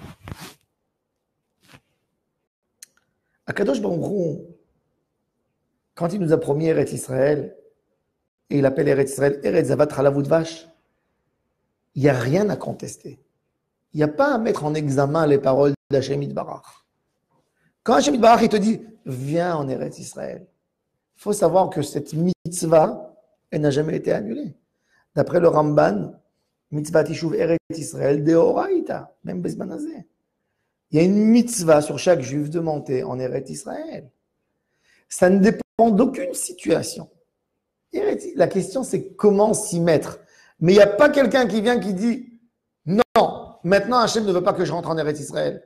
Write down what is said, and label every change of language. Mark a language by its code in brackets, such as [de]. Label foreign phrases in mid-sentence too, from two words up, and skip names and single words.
[he] הקדוש ברוך הוא, [fr] quand il nous a promis Eretz Israël, et il appelle Eretz Israël [he] ארץ זבת חלב דבש, [fr] il n'y a rien à contester. Il n'y a pas à mettre en examen les paroles d' [he] השם יתברך. [fr] Quand [he] השם יתברך [fr] il te dit viens en Eretz Israël, il faut savoir que cette mitzvah, elle n'a jamais été annulée. D'après le Ramban, [he] מצוות יישוב ארץ ישראל דאורייתא, [fr] même [he] בזמן הזה. [fr] Il y a une mitzvah sur chaque juif de monter en Eretz Israël. Ça ne dépend d'aucune situation. La question c'est comment s'y mettre. Mais il n'y a pas quelqu'un qui vient qui dit non, maintenant Hachem ne veut pas que je rentre en Eretz Israël.